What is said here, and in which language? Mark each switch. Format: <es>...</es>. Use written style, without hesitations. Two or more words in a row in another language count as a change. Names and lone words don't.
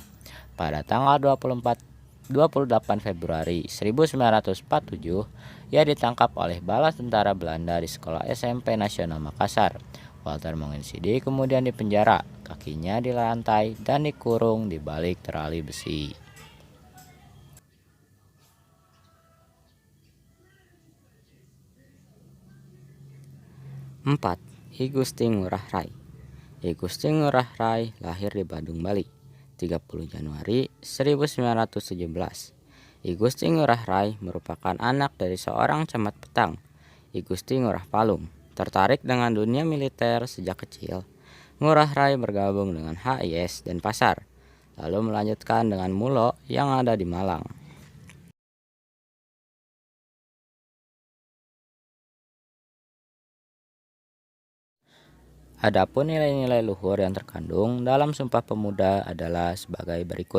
<id>Pada tanggal 28 Februari 1947, ia ditangkap oleh bala tentara Belanda di sekolah SMP Nasional Makassar. Walter Monginsidi kemudian dipenjara, kakinya dilantai dan dikurung di balik terali besi. 4. I Gusti Ngurah Rai. I Gusti Ngurah Rai lahir di Badung, Bali, 30 Januari 1917. I Gusti Ngurah Rai merupakan anak dari seorang camat petang, I Gusti Ngurah Palung. Tertarik dengan dunia militer sejak kecil, Ngurah Rai bergabung dengan HIS Denpasar, lalu melanjutkan dengan Mulo yang ada di Malang. Adapun nilai-nilai luhur yang terkandung dalam Sumpah Pemuda adalah sebagai berikut.</id>